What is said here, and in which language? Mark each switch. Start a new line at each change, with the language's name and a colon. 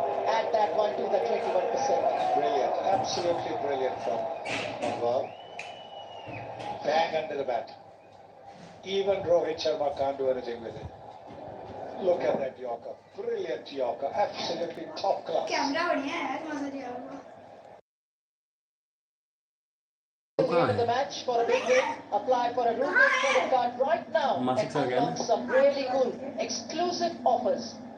English: Add that one to the 21%. Brilliant, absolutely brilliant from Manwal. Bang under the bat. Even Rohit Sharma can't do anything with it. Look at that Yorker. Brilliant Yorker. Absolutely top class.
Hindi: Camera बढ़िया है यार, मजा दिया होगा।
English: At the end of the match for a big win, apply for a Rubik credit card right now and unlock some really cool exclusive offers.